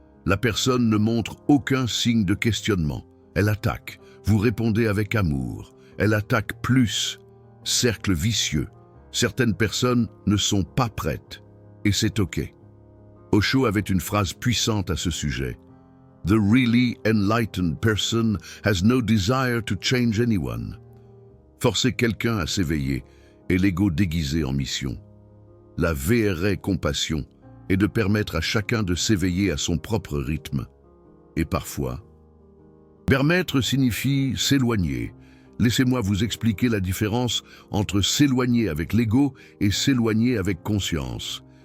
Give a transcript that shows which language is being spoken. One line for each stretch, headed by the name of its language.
French: La personne ne montre aucun signe de questionnement. Elle attaque. Vous répondez avec amour. Elle attaque plus. Cercle vicieux. Certaines personnes ne sont pas prêtes. Et c'est OK. Osho avait une phrase puissante à ce sujet.
English: The really enlightened person has no desire to change anyone.
French: Forcer quelqu'un à s'éveiller est l'ego déguisé en mission. La vraie compassion est de permettre à chacun de s'éveiller à son propre rythme. Et parfois, permettre signifie s'éloigner. Laissez-moi vous expliquer la différence entre s'éloigner avec l'ego et s'éloigner avec conscience.